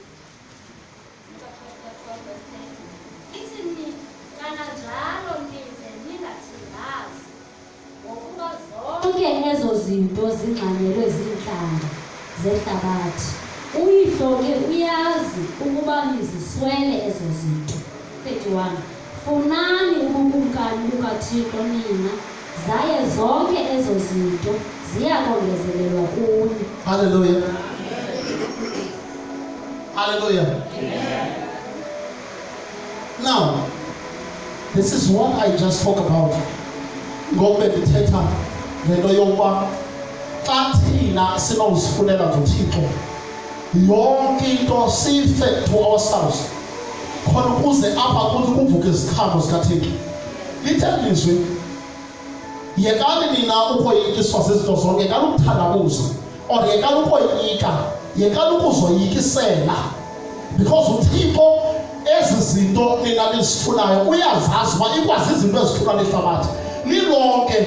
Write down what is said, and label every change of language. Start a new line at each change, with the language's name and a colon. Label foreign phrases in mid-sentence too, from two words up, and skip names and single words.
Xhosa: Zonke ezo zinto zingxanyelwe zintlanga zehlabathi. Uyihlo ke uyazi ukuba niziswele ezo zinto. 31. Funani ubukumkani bukaThixo nina, zaye zonke ezo zinto ziyakongezelelwa kuni.
English: Hallelujah. Hallelujah. Now, this is what I just spoke about.
Xhosa: Ngobe ndithetha ngento yokuba xa thina sinawuzifunela ngoThixo yonke into sife
English: to ourselves
Xhosa: khona ukuze apha kuthi kuvuke iziqhamo zikaThixo. Lithe lizwi, yekani nina ukoyikiswa zizinto zonke, yekani ukuthandabuza, or yekani ukoyika, yekani ukuzoyikisela, because uThixo ezi zinto nina nizifunayo uyazazi uba ikwazi izinto ezithula nehlabathi lilonke.